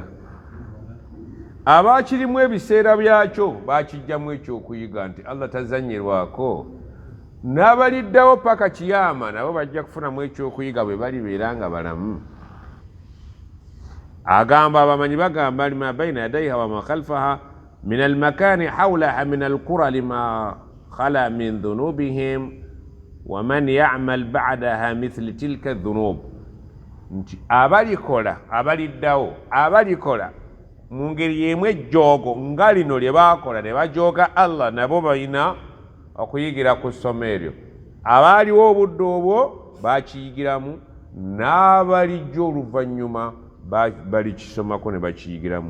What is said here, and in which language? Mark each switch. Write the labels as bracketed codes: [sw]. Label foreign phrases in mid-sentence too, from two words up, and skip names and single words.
[lg] Abaakirimu ebiseera byakyo baakijjamu ekyokuyiga nti Allah tazanyirwako, n'abaliddawo paka kiyama nabo bajja kufunamu ekyokuyiga bwe balibeera nga balamu. Agamba abamanyi bagamba [ar] لما بين يديها وما خلفها من المكان حولها من القرى لما خلا من ذنوبهم ومن يعمل بعدها مثل تلك الذنوب. [lg] Nti abalikola, abaliddawo, abalikola mu ngeri y'emu ejjoogo nga lino lye baakola ne bajooga Allah, nabo balina okuyigira ku ssomo eryo. Abaaliwo obudde obwo baakiyigiramu, n'abalijja oluvannyuma balikisomako ne bakiyigiramu.